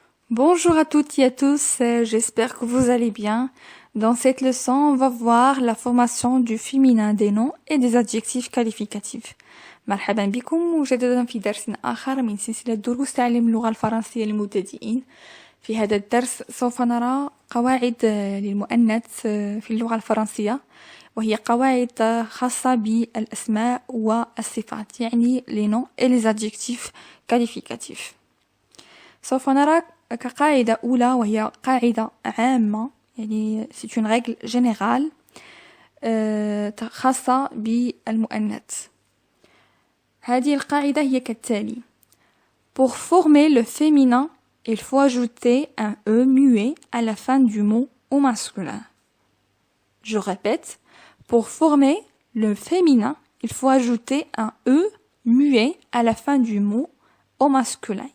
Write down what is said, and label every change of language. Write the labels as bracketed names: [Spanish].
[French] Bonjour à toutes et à tous, j'espère que vous allez bien. Dans cette leçon, on va voir la formation du féminin des noms et des adjectifs qualificatifs. [Arabic] مرحبا بكم مجددا في درس آخر من سلسلة دروس تعليم اللغة الفرنسية للمبتدئين. في هذا الدرس سوف نرى قواعد للمؤنث في اللغة الفرنسية، وهي قواعد خاصة بالأسماء والصفات، يعني [French] les noms et les adjectifs qualificatifs. [Arabic] سوف نرى كقاعدة أولى وهي قاعدة عامة، يعني [French] c'est une règle générale [Arabic] خاصة بالمؤنث. هذه القاعدة هي كالتالي: [French] Pour former le féminin, il faut ajouter un E muet à la fin du mot au masculin. Je répète, pour former le féminin, il faut ajouter un E muet à la fin du mot au masculin.